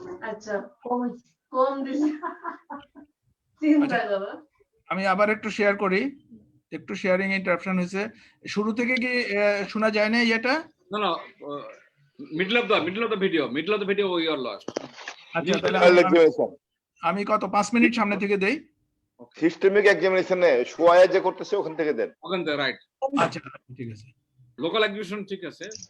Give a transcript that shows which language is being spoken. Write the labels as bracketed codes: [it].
[bn] আচ্ছা, কম দিছি, চিন্তা করো। আমি আবার একটু শেয়ার করি, একটু শেয়ারিং ইন্টারাপশন হয়েছে। শুরু থেকে কি শোনা যায় না এটা? [en] No, no, middle of the video we are lost. [bn] আচ্ছা, তাহলে আমি কত 5 মিনিট সামনে থেকে দেই। সিস্টেমিক এক্সামিনেশনে সোয়া যে করতেছে ওখান থেকে দেন। ওখান থেকে রাইট। আচ্ছা ঠিক আছে। লোকাল এক্সিবিশন ঠিক আছে।